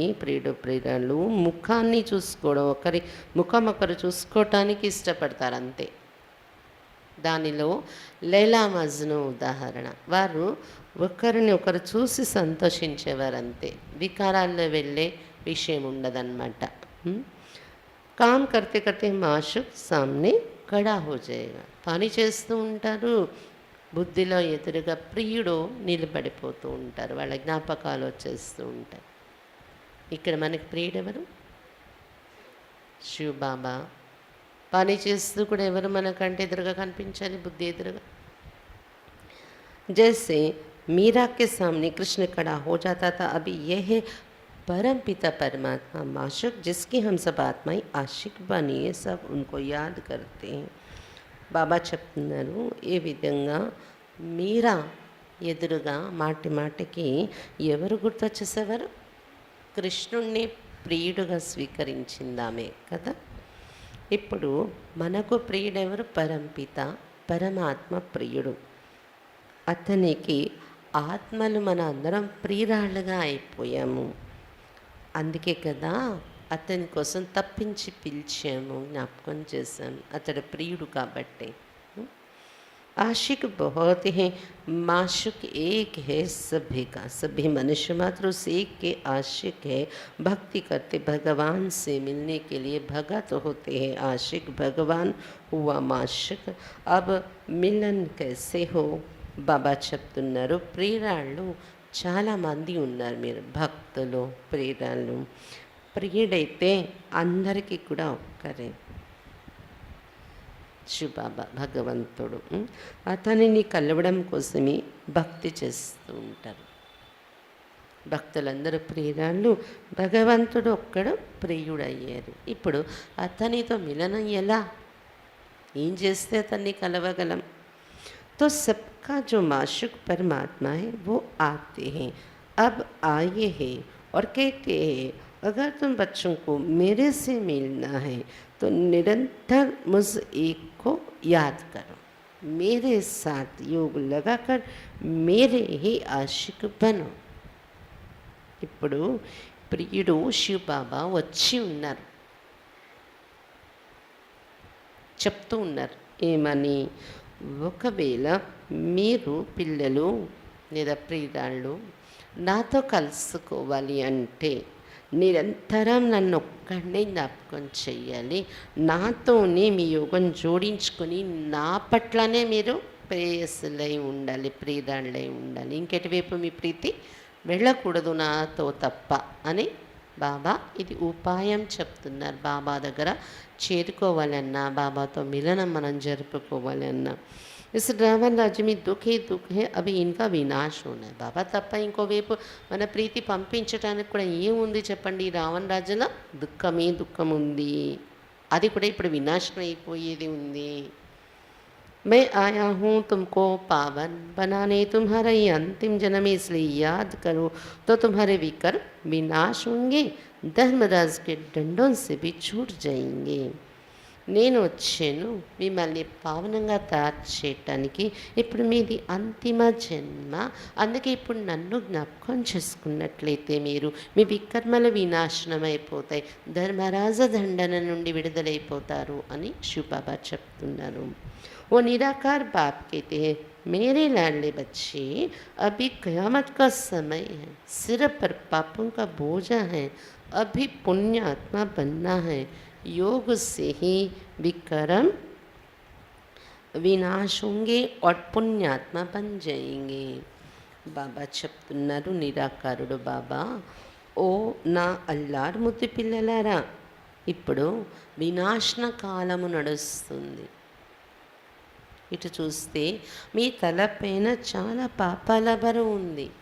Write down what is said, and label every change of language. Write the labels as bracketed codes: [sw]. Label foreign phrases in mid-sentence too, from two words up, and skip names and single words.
[te] ప్రియుడు ప్రియురాలు ముఖాన్ని చూసుకోవడం, ఒకరి ముఖం ఒకరు చూసుకోవటానికి ఇష్టపడతారు అంతే. దానిలో లైలా మజ్ను ఉదాహరణ. వారు ఒకరిని ఒకరు చూసి సంతోషించేవారు అంతే, వికారాల్లో వెళ్ళే విషయం ఉండదన్నమాట. [hi] काम करते करते माशूक सामने खड़ा हो जाएगा. [te] పని చేస్తూ ఉంటారు, బుద్ధిలో ఎదురుగా ప్రియుడు నిలబడిపోతూ ఉంటారు, వాళ్ళ జ్ఞాపకాలు వచ్చేస్తూ ఉంటాయి. ఇక్కడ మనకి ప్రియుడు ఎవరు? శివ బాబా. పని చేస్తూ కూడా ఎవరు మనకంటే ఎదురుగా కనిపించాలి, బుద్ధి ఎదురుగా. [hi] जैसे मीरा के सामने कृष्ण खड़ा हो जाता था, अभी यह है परम पिता परमात्मा माशुक जिसकी हम सब आत्माएं आशिक बनिए, सब उनको याद करते हैं. [te] బాబా చెప్తున్నారు ఏ విధంగా మీరా ఎదురుగా మాటి మాటికి ఎవరు గుర్తొచ్చేసేవారు? కృష్ణుణ్ణి ప్రియుడుగా స్వీకరించిందామే కదా. ఇప్పుడు మనకు ప్రియుడెవరు? పరంపిత పరమాత్మ ప్రియుడు. అతనికి ఆత్మలు మన అందరం ప్రియురాళ్ళుగా అయిపోయాము. అందుకే కదా అతని కోసం తప్పించి పిలిచాము, జ్ఞాపకం చేశాము, అతడు ప్రియుడు కాబట్టి. [hi] आशिक बहुत हैं, माशुक एक है सभी का, सभी मनुष्य मात्र उस एक के आशिक है. भक्ति करते भगवान से मिलने के लिए भगत होते हैं. आशिक भगवान हुआ माशुक. अब मिलन कैसे हो? [te] బాబా చెప్తున్నారు ప్రియురాళ్ళు చాలామంది ఉన్నారు, మీరు భక్తులు ప్రియురాళ్ళు. ప్రియుడైతే అందరికీ కూడా ఒక్కరే శివబాబా భగవంతుడు. అతనిని కలవడం కోసమే భక్తి చేస్తూ ఉంటారు భక్తులందరూ ప్రియురాళ్ళు. భగవంతుడు ఒక్కడు ప్రియుడయ్యారు. ఇప్పుడు అతనితో మిలనం ఎలా, ఏం చేస్తే అతన్ని కలవగలం? [hi] तो सबका जो माशुक परमात्मा है वो आते हैं, अब आए हैं और कहते हैं अगर तुम बच्चों को मेरे से मिलना है तो निरंतर मुझ एक को याद करो, मेरे साथ योग लगाकर मेरे ही आशिक बनो. [te] ఇప్పుడు ప్రియుడు శివ బాబా వచ్చి ఉన్నారు, చెప్తూ ఉన్నారు ఏమని? ఒకవేళ మీరు పిల్లలు లేదా ప్రియురాళ్ళు నాతో కలుసుకోవాలి అంటే నిరంతరం నన్ను ఒక్కడే జ్ఞాపకం చెయ్యాలి, నాతోనే మీ యోగం జోడించుకొని నా పట్లనే మీరు ప్రేయసులై ఉండాలి, ప్రియురాళ్ళై ఉండాలి. ఇంకెటువైపు మీ ప్రీతి వెళ్ళకూడదు నాతో తప్ప అని బాబా ఇది ఉపాయం చెప్తున్నారు. బాబా దగ్గర చేరుకోవాలన్నా, బాబాతో మిలనం మనం జరుపుకోవాలన్నా. [hi] इस रावण राज्य में दुख ही दुख है, अभी इनका विनाश होना है. [te] బాబా తప్ప ఇంకోవైపు మన ప్రీతి పంపించడానికి కూడా ఏముంది చెప్పండి? ఈ రావణ రాజ్యంలో దుఃఖమే దుఃఖం ఉంది, అది కూడా ఇప్పుడు వినాశనం అయిపోయేది ఉంది. [hi] मैं आया हूँ तुमको पावन बनाने, तुम्हारा ये अंतिम जन्म है, इसलिए याद करो तो तुम्हारे विकर्म विनाश होंगे, धर्मराज के दंडों से भी छूट जाएंगे। [te] నేను వచ్చాను మిమ్మల్ని పావనంగా తయారు చేయటానికి. ఇప్పుడు మీది అంతిమ జన్మ, అందుకే ఇప్పుడు నన్ను జ్ఞాపకం చేసుకున్నట్లయితే మీరు మీ వికర్మలు వినాశనం అయిపోతాయి, ధర్మరాజ దండన నుండి విడుదలైపోతారు అని శివబాబా చెప్తున్నారు. [hi] ఓ నిరాकार बाप कहते हैं, मेरे लाडले बच्चे अभी क़यामत का समय है, सिर पर पापों का बोझा है, अभी पुण्य आत्मा बनना है, योग से ही विक्रम विनाश होंगे और पुण्यात्मा बन जाएंगे. [te] బాబా చెప్తున్నారు, నిరాకారుడు బాబా, ఓ నా అల్లారు ముద్దు పిల్లలారా, ఇప్పుడు వినాశన కాలము నడుస్తుంది. ఇటు చూస్తే మీ తలపైన చాలా పాపాల బరువు ఉంది.